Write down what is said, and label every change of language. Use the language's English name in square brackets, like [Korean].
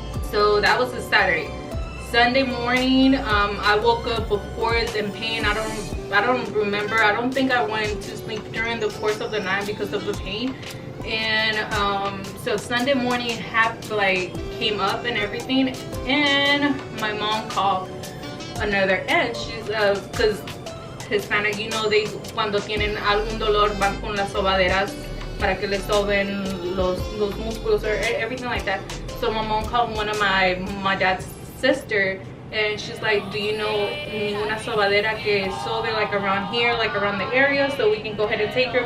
[English] So that was a Saturday. Sunday morning, I woke up, of course, in pain. I don't remember. I don't think I went to sleep during the course of the night because of the pain. And so Sunday morning, came up and everything, and my mom called another aunt. She's because Hispanic, you know, they [Spanish] cuando tienen algún dolor van con las sobaderas para que le soben los músculos [English] or everything like that. So my mom called one of my dad's sister, and she's like, do you know [Spanish] ninguna sobadera que sobe [English] like around here, like around the area, so we can go ahead and take her?